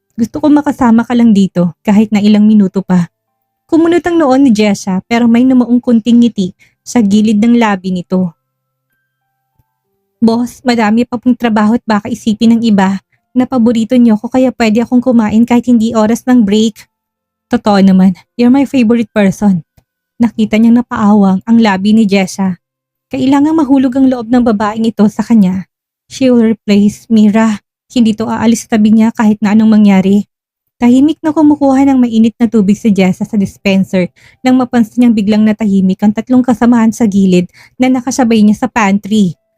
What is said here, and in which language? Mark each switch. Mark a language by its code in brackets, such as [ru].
[tl] Gusto ko makasama ka lang dito kahit na ilang minuto pa. Kumunot ang noon ni Jessa pero may namaong kunting ngiti sa gilid ng labi nito. Boss, madami pa pong trabaho at baka isipin ng iba na paborito niyo ko kaya pwede akong kumain kahit hindi oras ng break. Totoo naman, [en] you're my favorite person. [tl] Nakita niyang napaawang ang labi ni Jessa. Kailangang mahulog ang loob ng babaeng ito sa kanya. [en] She will replace Mira. [tl] Hindi to aalis sa tabi niya kahit na anong mangyari. Tahimik na kumukuha ng mainit na tubig si Jessa sa dispenser nang mapansin niyang biglang natahimik ang tatlong kasamahan sa gilid na nakasabay niya sa pantry.